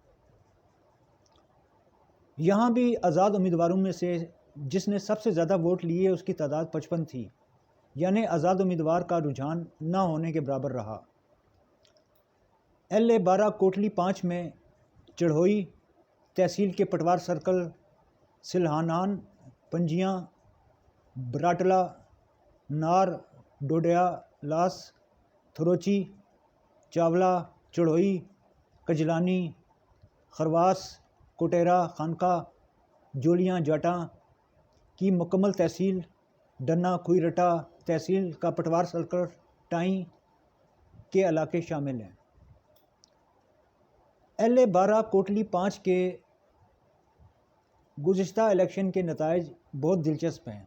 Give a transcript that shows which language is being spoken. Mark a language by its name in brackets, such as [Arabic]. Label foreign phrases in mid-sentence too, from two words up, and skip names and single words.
[Urdu] یہاں بھی آزاد امیدواروں میں سے جس نے سب سے زیادہ ووٹ لیے اس کی تعداد 55 تھی، یعنی آزاد امیدوار کا رجحان نہ ہونے کے برابر رہا۔ LA-12 کوٹلی 5 میں چڑھوئی تحصیل کے پٹوار سرکل، سلہانان، پنجیاں، براٹلا، نار، ڈوڈیا، لاس، تھروچی، چاولہ، چڑھوئی، کجلانی، خرواس، کوٹیرا، خانقاہ، جولیاں جاٹاں کی مکمل تحصیل، ڈنہ کھوئی رٹا تحصیل کا پٹوار سرکل ٹائیں کے علاقے شامل ہیں۔ LA-12 کوٹلی 5 کے گزشتہ الیکشن کے نتائج بہت دلچسپ ہیں۔